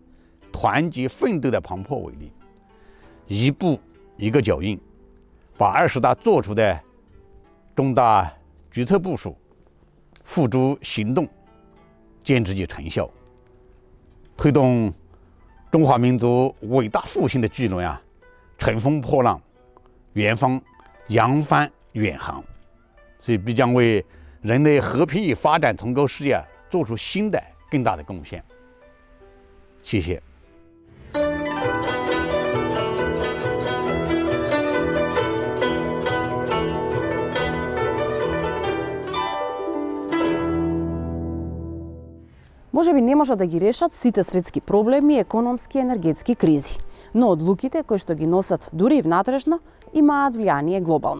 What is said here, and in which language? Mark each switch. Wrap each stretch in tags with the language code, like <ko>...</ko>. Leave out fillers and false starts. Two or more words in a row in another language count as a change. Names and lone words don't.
<zh>团结奋斗的磅礴伟力，一步一个脚印，把20大做出的重大决策部署付诸行动，见之以成效，推动中华民族伟大复兴的巨轮乘风破浪，远方扬帆远航，所以必将为人类和平与发展崇高事业做出新的更大的贡献。谢谢。</zh> <mk>Може би не можат да ги решат сите светски проблеми, економски и енергетски кризи, но одлуките кои што ги носат дури и внатрешно имаат влијание глобално.</mk>